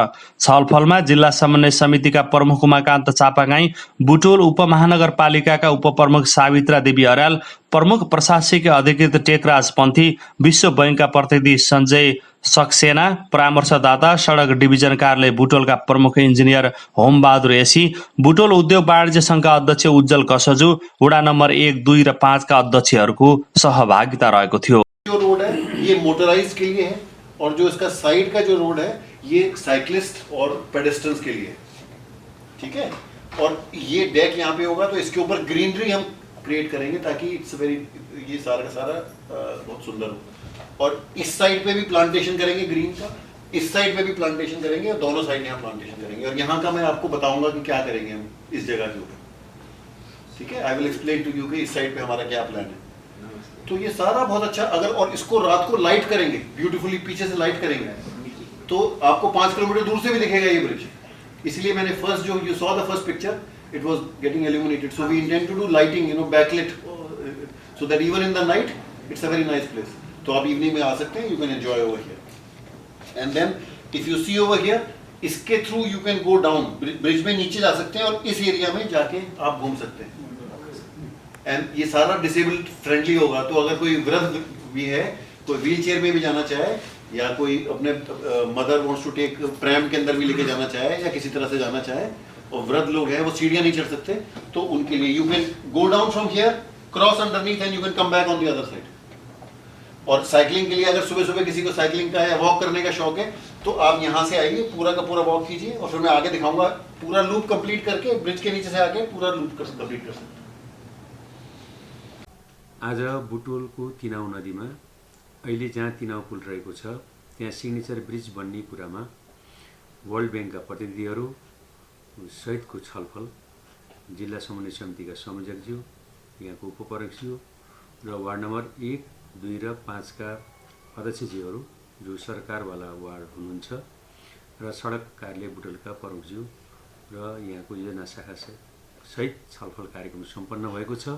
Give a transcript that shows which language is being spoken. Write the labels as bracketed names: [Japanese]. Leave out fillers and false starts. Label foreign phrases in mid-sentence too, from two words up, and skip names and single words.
[Nepali] छलफलमा जिल्ला समन्वय समितिका प्रमुख उमाकान्त चापागाई, बुटवल उपमहानगरपालिकाका उपप्रमुख सावित्रा देवी अर्याल, प्रमुख प्रशासकीय अधिकृत टेकराज पन्थी, विश्व बैंकका प्रतिनिधि सञ्जय सक्सेना, परामर्शदाता सडक डिभिजन कार्यालय बुटवलका प्रमुख इन्जिनियर होमबहादुर एसी, बुटवल उद्योग वाणिज्य सङ्घका अध्यक्ष उज्जवल कसजु, वडा नम्बर 1, 2 र 5 का अध्यक्षहरूको सहभागिता रहेको थियो। [Hindi] जो रोड है ये मोटराइज के लिए है और जो इसका साइड का जो रोड है ये साइक्लिस्ट और पेडेस्ट्रियंस के लिए, ठीक है। और ये डेक यहाँ पे होगा तो इसके ऊपर ग्रीनरी हम क्रिएट करेंगे ताकि [English] it's very, [Hindi] ये सारा का सारा बहुत सुंदर हो। और इस साइड पे भी प्लांटेशन करेंगे ग्रीन का, इस साइड पे भी प्लांटेशन करेंगे और दोनों साइड यहाँ प्लांटेशन करेंगे। और यहाँ का मैं आपको बताऊंगा कि क्या करेंगे हम इस जगह के ऊपर, ठीक है। [English] I will explain to you [Hindi] कि इस साइड पे हमारा क्या प्लान है। तो ये सारा बहुत अच्छा, अगर और इसको रात को लाइट करेंगे, ब्यूटीफुली पीछे से लाइट करेंगे तो आपको 5 किलोमीटर दूर से भी दिखेगा ये ब्रिज। इसलिए मैंने फर्स्ट जो [English] you saw the first picture, it was getting illuminated, so we intend to do lighting, you know, backlit, so that even in the night it's a very nice place. [Hindi] तो आप इवनिंग में आ सकते हैं, [English] you can enjoy over here. and then if you see over here, [Hindi] इसके थ्रू [English] you can go down, [Hindi] ब्रिज में नीचे जा सकते हैं और इस एरिया में जाके आप घूम सकते हैं। एंड ये सारा [English] disabled friendly [Hindi] होगा, तो अगर कोई वृद्ध भी है, कोई व्हील चेयर में भी जाना चाहे, या कोई अपने [English] mother wants to take pram [Hindi] के अंदर भी लेके जाना चाहे, या किसी तरह से जाना चाहे, और वृद्ध लोग हैं वो सीढ़ियां नहीं चढ़ सकते, तो उनके लिए [English] you can go down from here, cross underneath and you can come back on the other side. [Hindi] और साइकिलिंग के लिए अगर सुबह सुबह किसी को साइकिलिंग का या वॉक करने का शौक है, तो आप यहाँ से आइए, पूरा का पूरा वॉक कीजिए, और फिर मैं आगे दिखाऊंगा पूरा [English] loop complete [Hindi] करके, ब्रिज के नीचे से आके पूरा [English] loop complete [Hindi] कर सकते हैं। [Nepali] आज बुटवलको तिनाउ नदीमा अहिले जहाँ तिनाउ पुल रहेको छ त्यहाँ सिग्नेचर ब्रिज बन्ने कुरामा वर्ल्ड ब्याङ्कका प्रतिनिधिहरू सहितको छलफल जिल्ला समन्वय समितिका संयोजकज्यू, यहाँको उपप्रमुखज्यू र वार्ड नम्बर 1, 2 र 5 का अध्यक्षज्यूहरू जो सरकारवाला वार्ड हुनुहुन्छ, र सडक कार्यालय बुटवलका प्रमुखज्यू र यहाँको योजना शाखा सहित छलफल कार्यक्रम सम्पन्न भएको छ।